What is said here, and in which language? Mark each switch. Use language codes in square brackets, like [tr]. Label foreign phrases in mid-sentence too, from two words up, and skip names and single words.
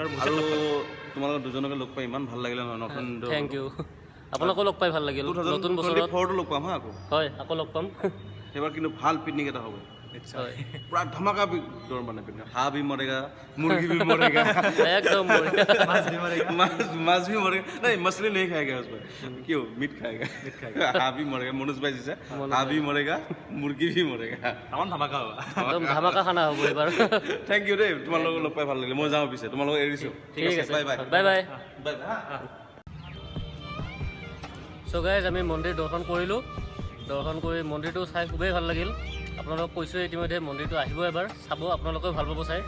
[as] আৰু তোমালোক দুজনকে লগ পাই ইমান ভাল লাগিলে নহয় নতুন [en] thank you [as] আপোনাকো লগ পাই ভাল লাগিল নতুন বছৰত 2024 লগ পাম হা আকৌ হয় আকৌ লগ পাম এবাৰ কিন্তু ভাল পিকনিক এটা হ'ব হয় পুৰা ধামাকা দৌৰ মানে পিনে হাঁহ [hi] भी मरेगा मुर्गी भी मरेगा [as] একদম বঢ়িয়া। [hi] मांस भी मरेगा नहीं मछली नहीं खाएगा उसमें क्यों मीट खाएगा हाँ भी मरेगा मनोज भाई जी से हाँ भी मरेगा मुर्गी भी मरेगा [as] টামান ধামাকা হ'ব একদম ধামাকা খানা হ'ব এইবাৰ। [en] thank you [as] দেই তোমালোকক লগ পাই ভাল লাগিলে মই যাওঁ পিছে তোমালোকক এৰিছোঁ ঠিক আছে বাই বাই বাই বাই। বাই [en] so guys [as] আমি মন্দিৰ দৰ্শন কৰিলোঁ। দৰ্শন কৰি মন্দিৰটো চাই খুবেই ভাল লাগিল। আপোনালোকক কৈছোঁ ইতিমধ্যে মন্দিৰটো আহিব এবাৰ চাব, আপোনালোকেও ভাল পাব চাই।